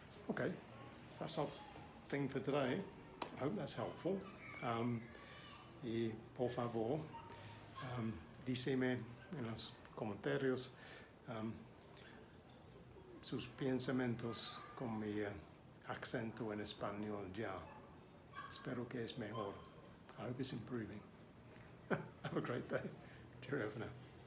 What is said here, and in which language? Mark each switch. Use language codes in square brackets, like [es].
[en] Okay, so that's our thing for today. I hope that's helpful. [es] Y por favor, díceme en los comentarios sus pensamientos con mi acento en español ya. Espero que es mejor. [en] I hope it's improving. Have a great day. Cheerio for now.